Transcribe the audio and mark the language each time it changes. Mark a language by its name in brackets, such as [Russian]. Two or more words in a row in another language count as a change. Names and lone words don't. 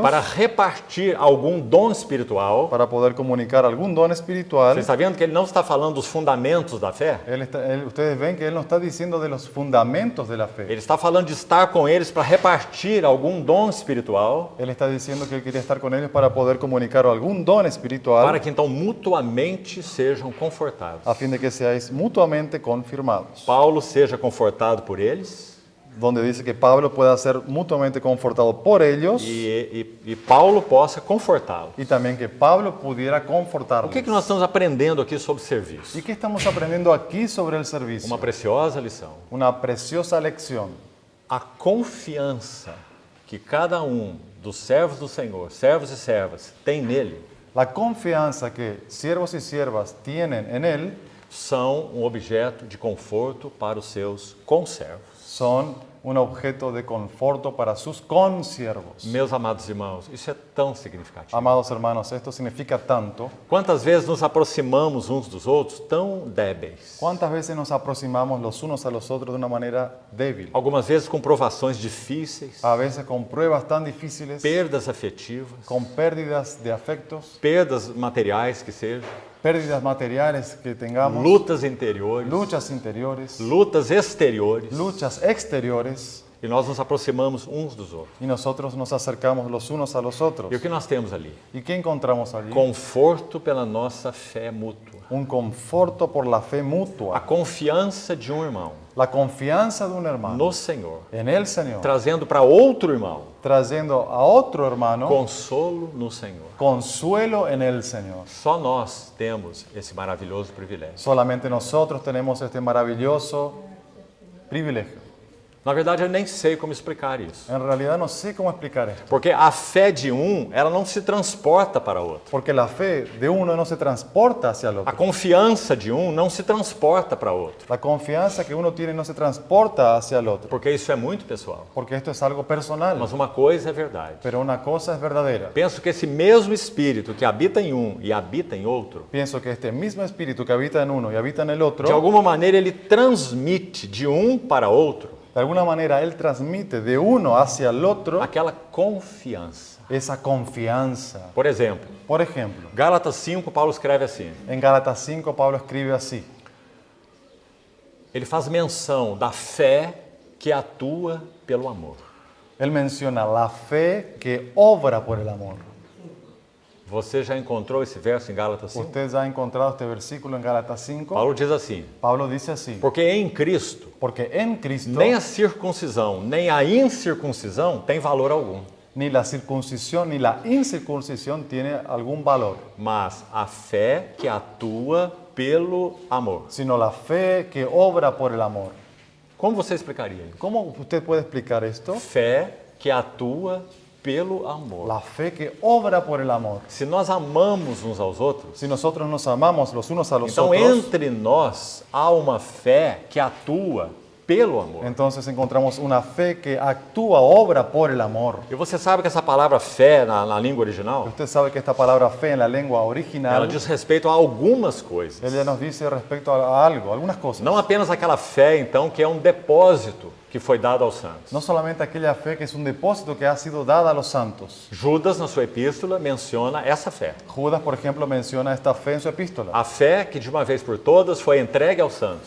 [Portuguese] para repartir algum dom espiritual. [Spanish] para poder comunicar algún don espiritual. [Portuguese] Você está vendo que ele não está falando dos fundamentos da fé? [Spanish] Ustedes ven que él no está diciendo de los fundamentos de la fe. [Portuguese] Ele está falando de estar com eles para repartir algum dom espiritual, [Spanish] Él está diciendo que él quería estar con ellos para poder comunicar algún don espiritual [Portuguese] para que então mutuamente sejam confortados. [Spanish] a fin de que seáis mutuamente confirmados. [Portuguese] Paulo seja confortado por eles [Spanish] Donde dice que Pablo pueda ser mutuamente confortado por ellos [Portuguese] e Paulo possa confortá-lo. [Spanish] y también que Pablo pudiera [Portuguese] O [Spanish] confortarlos. [Portuguese] que nós estamos aprendendo aqui sobre serviço? [Spanish] ¿Y qué estamos aprendiendo aquí sobre el servicio? [Portuguese] Uma preciosa lição. [Spanish] Una preciosa lección. [Portuguese] A confiança que cada dos servos do Senhor, servos e servas, tem nele, [Spanish] La confianza que siervos y siervas tienen en él [Portuguese] são um objeto de conforto para os seus conservos. [Spanish] son un objeto de conforto para sus consiervos. [Portuguese] Meus amados irmãos, isso é tão significativo. [Spanish] Amados hermanos, esto significa tanto. [Portuguese] Quantas vezes nos aproximamos uns dos outros tão débeis? [Spanish] ¿Cuántas veces nos aproximamos los unos a los otros de una manera débil? [Portuguese] Algumas vezes com provações difíceis, [Spanish] A veces con pruebas tan difíciles, [Portuguese] perdas afetivas, [Spanish] con pérdidas de afectos, [Portuguese] perdas materiais que sejam, [Spanish] pérdidas materiales que tengamos, [Portuguese] lutas interiores, [Spanish] luchas interiores, [Portuguese] lutas exteriores, [Spanish] luchas exteriores, [Portuguese] e nós nos aproximamos uns dos outros. [Spanish] y nosotros nos acercamos los unos a los otros. [Portuguese] E o que nós temos ali? [Spanish] ¿Y qué encontramos allí? [Portuguese] Conforto pela nossa fé mútua. [Spanish] Un conforto por la fe [Portuguese] A [Spanish] mutua, [Portuguese] confiança de um irmão [Spanish] la confianza de un hermano [Portuguese] no Senhor, [Spanish] en el Señor, [Portuguese] trazendo para outro irmão [Spanish] trayendo a otro hermano [Portuguese] consolo no Senhor. [Spanish] consuelo en el Señor. [Portuguese] Só nós temos esse maravilhoso privilégio. [Spanish] Solamente nosotros tenemos este maravilloso privilegio. [Portuguese] Na verdade, eu nem sei como explicar isso. [Spanish] En realidad no sé cómo explicar esto, [Portuguese] Porque a fé de um, ela não se transporta para outro. [Spanish] porque la fe de uno no se transporta hacia el [Portuguese] A [Spanish] otro. [Portuguese] confiança de um não se transporta para outro. [Spanish] La confianza que uno tiene no se transporta hacia el otro, [Portuguese] Porque isso é muito pessoal. [Spanish] porque esto es algo personal. [Portuguese] Mas uma coisa é verdade. [Spanish] Pero una cosa es verdadera. [Portuguese] Penso que esse mesmo Espírito que habita em um e habita em outro, [Spanish] Pienso que este mismo espíritu que habita en uno y habita en el [Portuguese] de [Spanish] otro, [Portuguese] alguma maneira ele transmite de um para outro [Spanish] de alguna manera él transmite de uno hacia el otro [Portuguese] aquela confiança. [Spanish] esa confianza. [Portuguese] Por exemplo, [Spanish] Por ejemplo, [Portuguese] Gálatas 5, Paulo escreve assim. [Spanish] en Gálatas 5 Pablo escribe así. [Portuguese] Ele faz menção da fé que atua pelo amor. [Spanish] Él menciona la fe que obra por el amor. [Portuguese] Você já encontrou esse verso em Gálatas 5? [Spanish] Usted ya ha encontrado este versículo en Gálatas 5. [Portuguese] Paulo diz assim: [Spanish] Pablo dice así, [Portuguese] porque em Cristo, [Spanish] porque en Cristo [Portuguese] nem a circuncisão, nem a incircuncisão tem valor algum, [Spanish] ni la circuncisión ni la incircuncisión tiene algún valor, [Portuguese] mas a fé que atua pelo amor. [Spanish] sino la fe que obra por el amor. [Portuguese] Como você explicaria isso? [Spanish] ¿Cómo usted puede explicar esto? [Portuguese] Fé que atua pelo amor. [Spanish] La fe que obra por el amor. [Portuguese] Se nós amamos uns aos outros, [Spanish] Si nosotros nos amamos los unos a los [Portuguese] então [Spanish] otros, [Portuguese] entre nós há uma fé que atua pelo amor. [Spanish] entonces encontramos una fe que actúa, obra por el amor. [Portuguese] E você sabe que essa palavra fé na língua original, [Spanish] Usted sabe que esta palabra fe en la lengua [Portuguese] ela [Spanish] original, [Portuguese] diz respeito a algumas coisas. [Spanish] ella nos dice respecto a algo, algunas cosas. [Portuguese] Não apenas aquela fé, então, que é um depósito que foi dado aos santos. [Spanish] No solamente aquella fe que es un depósito que ha sido dada a los santos. [Portuguese] Judas, na sua epístola, menciona essa fé. [Spanish] Judas, por ejemplo, menciona esta fe en su epístola. [Portuguese] A fé que de uma vez por todas foi entregue aos santos.